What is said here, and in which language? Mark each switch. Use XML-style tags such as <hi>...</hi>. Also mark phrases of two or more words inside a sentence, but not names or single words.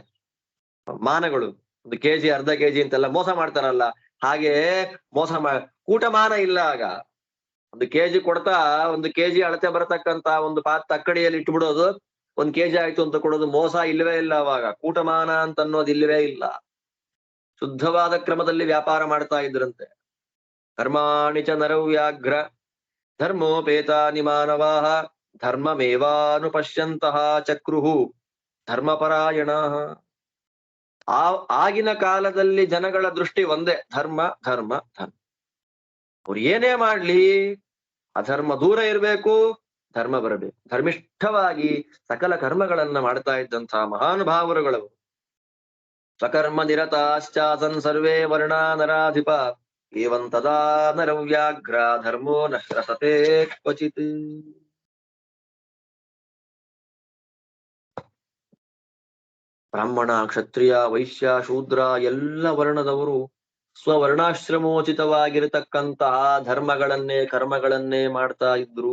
<kn>ಮಾನಗಳು 1 kg 1/2 kg ಅಂತೆಲ್ಲ ಮೋಸ ಮಾಡ್ತಾರಲ್ಲ, ಹಾಗೆ ಮೋಸ ಕೂಟಮಾನ ಇಲ್ಲ ಆಗ. 1 kg ಕೊಡ್ತಾ 1 kg ಅಳತೆ ಬರತಕ್ಕಂತ ಒಂದು ತಕ್ಕಡಿಯಲ್ಲಿ ಇಟ್ಬಿಡೋದು, 1 kg ಆಯ್ತು ಅಂತ ಕೊಡೋದು ಮೋಸ ಇಲ್ಲವೇ ಇಲ್ಲ. ಅವಾಗ ಕೂಟಮಾನ ಅಂತ ಅನ್ನೋದು ಇಲ್ಲವೇ ಇಲ್ಲ. ಶುದ್ಧವಾದ ಕ್ರಮದಲ್ಲಿ ವ್ಯಾಪಾರ ಮಾಡ್ತಾ ಇದ್ರಂತೆ.</kn> <sa>ಕರ್ಮಾಣಿ ಚ ನರವ್ಯಾಘ್ರ ಧರ್ಮೋಪೇತಾನಿ ಮಾನವಾಹ ಧರ್ಮಮೇವಾನುಪಶ್ಯಂತಹ ಚಕ್ರುಹು ಧರ್ಮಪರಾಯಣ.</sa> <kn>ಆಗಿನ ಕಾಲದಲ್ಲಿ ಜನಗಳ ದೃಷ್ಟಿ ಒಂದೇ, ಧರ್ಮ ಧರ್ಮ ಧರ್ಮ. ಅವ್ರು ಏನೇ ಮಾಡ್ಲಿ ಅಧರ್ಮ ದೂರ ಇರಬೇಕು, ಧರ್ಮ ಬರಬೇಕು. ಧರ್ಮಿಷ್ಠವಾಗಿ ಸಕಲ ಕರ್ಮಗಳನ್ನ ಮಾಡ್ತಾ ಇದ್ದಂತಹ ಮಹಾನುಭಾವರುಗಳವರು.</kn> <sa>ಸ್ವಕರ್ಮ ನಿರತಾಶ್ಚಾಸನ್ ಸರ್ವೇ ವರ್ಣಾ ನರಾಧಿಪ ಏವಂ ತದಾ ನರವ್ಯಾಘ್ರ ಧರ್ಮೋ ನ ಹ್ರಸತೆ ಕ್ವಚಿತ್.</sa> <kn>ಬ್ರಾಹ್ಮಣ, ಕ್ಷತ್ರಿಯ, ವೈಶ್ಯ, ಶೂದ್ರ ಎಲ್ಲ ವರ್ಣದವರು ಸ್ವವರ್ಣಾಶ್ರಮೋಚಿತವಾಗಿರತಕ್ಕಂತಹ ಧರ್ಮಗಳನ್ನೇ ಕರ್ಮಗಳನ್ನೇ ಮಾಡ್ತಾ ಇದ್ರು.</kn>